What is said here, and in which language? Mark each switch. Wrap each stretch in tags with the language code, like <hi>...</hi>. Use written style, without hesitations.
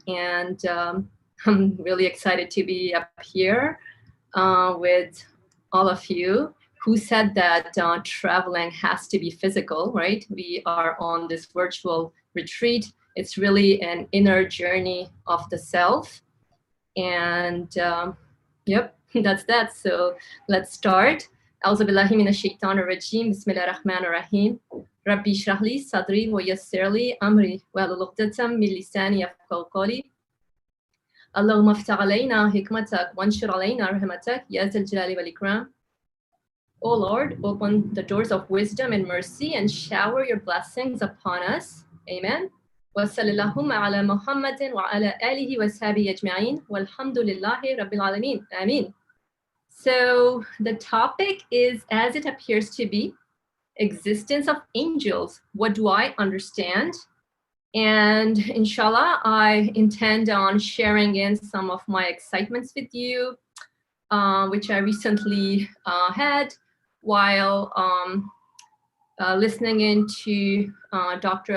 <en>And I'm really excited to be up here with all of you. Who said that traveling has to be physical, right? We are on this virtual retreat. It's really an inner journey of the self. And yep, that's that. So let's start.</en> <ar>أعوذ بالله من الشيطان الرجيم بسم الله الرحمن الرحيم ربي اشرح لي صدري ويسر لي أمري واحلل عقدة من لساني يفقهوا قولي اللهم افتح علينا حكمتك وانشر علينا رحمتك يا ذا الجلال والإكرام.</ar> <en>O Lord, open the doors of wisdom and mercy and shower your blessings upon us. Amen.</en> <ar>وصلى اللهم على محمد وعلى آله وصحبه أجمعين والحمد لله رب العالمين.</ar> <en>Amen. So the topic is, as it appears to be, existence of angels. What do I understand? And inshallah, I intend on sharing in some of my excitements with you, which I recently had while listening into Dr.</en>